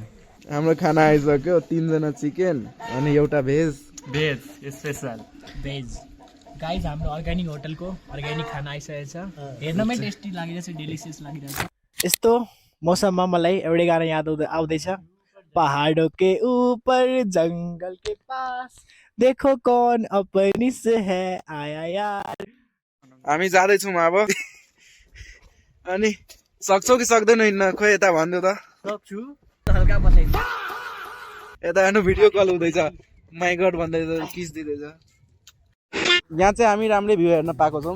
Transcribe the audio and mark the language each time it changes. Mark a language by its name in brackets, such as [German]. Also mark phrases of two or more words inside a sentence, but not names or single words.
[Nepali] हाम्रो खाना आइसक्यो, 3 जना चिकन अनि एउटा भेज [English] special veg. [Nepali] गाइज, हाम्रो अर्ग्यानिक होटलको अर्ग्यानिक खाना आइसकेको छ, हेर्नमै टेस्टी लागिरहेछ, डेलिसियस लागिरहेछ। यस्तो मौसममा मलाई एउटै गाना याद आउँदैछ, [Hindi] पहाडों के ऊपर जंगल के पास देखो कौन अपनी से है आया यार। [Nepali] हामी जाँदैछौँ अब। अनि सक्छौ कि सक्दैन हिँड्न? खोइ यता भनिदेऊ त। सक्छु, हल्का बसाइदिन्छ। यता हेर्नु, [English] video call [Nepali] हुँदैछ, [English] my god [Nepali] भन्दैछ, किस दिँदैछ। यहाँ चाहिँ हामी राम्रै भ्यू हेर्न पाएको छौँ।